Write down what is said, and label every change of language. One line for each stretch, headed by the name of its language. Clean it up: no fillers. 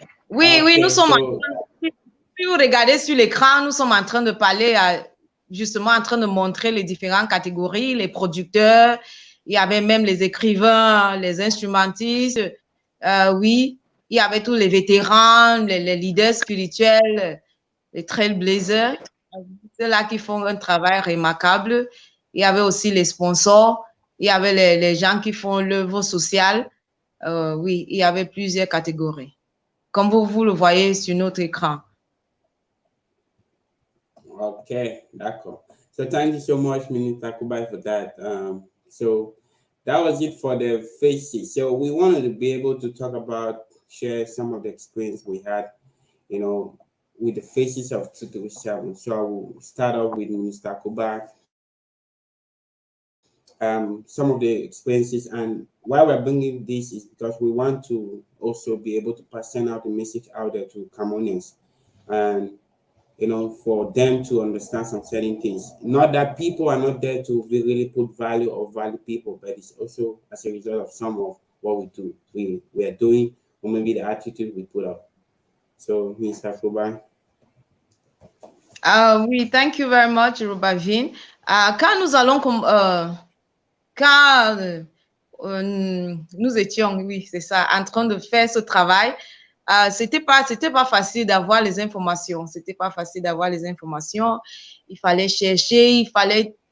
French: Oui, oui, nous sommes si vous regardez sur l'écran, nous sommes en train de parler, justement en train de montrer les différentes catégories, les producteurs, il y avait même les écrivains, les instrumentistes, oui, il y avait tous les vétérans, les leaders spirituels, les trailblazers, ceux-là qui font un travail remarquable. Il y avait aussi les sponsors, il y avait les gens qui font l'œuvre sociale. Oui, il y avait plusieurs catégories, comme vous le voyez sur notre écran. Okay, d'accord.
English: So thank you so much, Minister Akubai, for that. So that was it for the faces. So we wanted to be able to talk about, share some of the experience we had, with the faces of 237. So I will start off with Minister Akubai. Some of the experiences, and why we're bringing this is because we want to also be able to send out the message out there to Cameroonians, and for them to understand some certain things. Not that people are not there to really put value or value people, but it's also as a result of some of what we do, we are doing, or maybe the attitude we put up. So, Mr. Akubai.
French: Oui,
English: thank you very much, Robavine.
French: Quand nous allons quand nous étions, oui, c'est ça, en train de faire ce travail, c'était pas facile d'avoir les informations. C'était pas facile d'avoir les informations. Il fallait chercher, il fallait